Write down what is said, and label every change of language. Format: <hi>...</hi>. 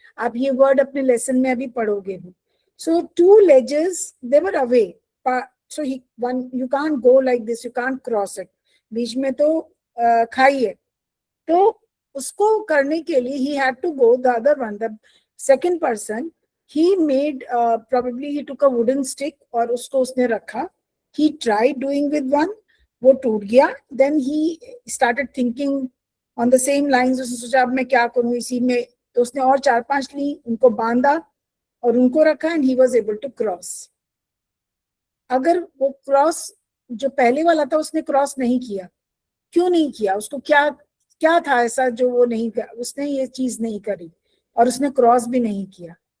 <hi>आप ये वर्ड अपने लेसन में अभी पढ़ोगे भी.</hi> <en>So two ledges, they were away. So one, you can't go like this, you can't cross it.</en> <hi>बीच में तो खाई है, तो उसको करने के लिए he</hi> <en>Had to go the other one, the second person. he made probably he took a wooden stick</en> <hi>और उसको उसने रखा.</hi> <en>he tried doing with one,</en> <hi>वो टूट गया.</hi> <en>then he started thinking on the same lines.</en> <hi>उसने सोचा अब मैं क्या करूं इसी में, तो उसने और 4-5 ली, उनको बांधा और उनको रखा,</hi> <en>and he was able to cross.</en> <hi>अगर वो क्रॉस जो पहले वाला था उसने क्रॉस नहीं किया, क्यों नहीं किया? उसको क्या था ऐसा जो वो नहीं कर, उसने ये चीज नहीं करी और उसने क्रॉस भी नहीं किया?</hi>